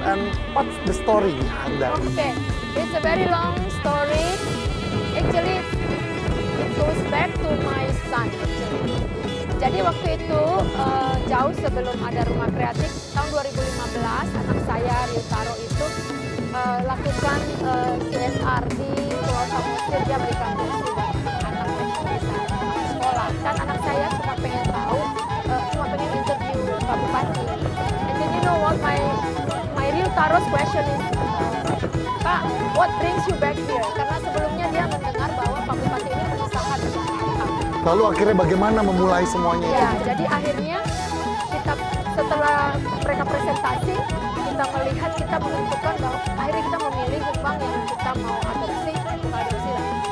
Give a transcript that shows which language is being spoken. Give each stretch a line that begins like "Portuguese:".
English: And what's the story behind that? Okay, it's a very long story. Actually, it goes back to my son.
Indonesian: Jadi waktu itu jauh sebelum ada rumah kreatif, tahun 2015 anak saya Ryutaro itu lakukan CSR di berhasil dia berikan kursi buat anak yang bisa sekolah. Dan anak saya cuma pengen tahu, cuma pengen interview Pak Bupati.
English: And then you know what, my real Taros question is, Pak, what brings you back here?
Indonesian: Karena sebelumnya dia mendengar bahwa Pak Bupati ini pengusaha di Jakarta. Lalu akhirnya bagaimana memulai semuanya itu? Ya, jadi akhirnya kita setelah mereka presentasi, kita melihat, kita menentukan bahwa akhirnya kita memilih Humbang yang kita mau adopsi, bukan adopsi lah.